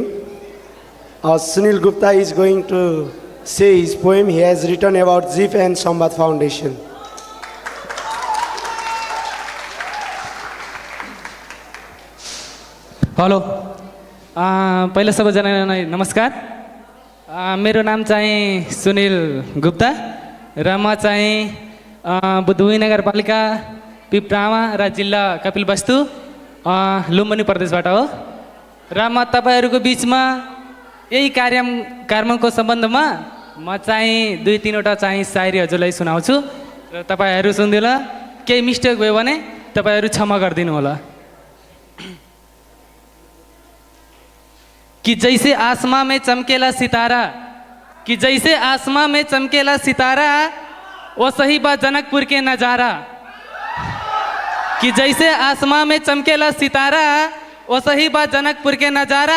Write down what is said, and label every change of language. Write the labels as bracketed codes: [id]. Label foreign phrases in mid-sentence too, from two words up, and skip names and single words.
[en] Sunil Gupta is going to say his poem he has written about ZIF and Samvad Foundation. [ne] हेलो, पहिला सबैजनालाई नमस्कार। मेरो नाम चाहिँ सुनिल गुप्ता र म चाहिँ बुधुई नगरपालिका पिप्रामा र जिल्ला कपिलवस्तु लुम्बिनी प्रदेशबाट हो। र म तपाईहरूको बिचमा यही कार्यक्रमको सम्बन्धमा म चाहिँ 2-3वटा चाहिँ सायरी हजुरलाई सुनाउँछु र तपाईहरू सुन्दिला। केही मिस्टेक भयो भने तपाईहरू क्षमा गरिदिनु होला। [bho] कि जैसे आसमां में चमकेला सितारा, कि जैसे आसमां में चमकेला सितारा, वो सही बा जनकपुर के नज़ारा। कि जैसे आसमां में चमकेला सितारा, वो सही बा जनकपुर के नज़ारा।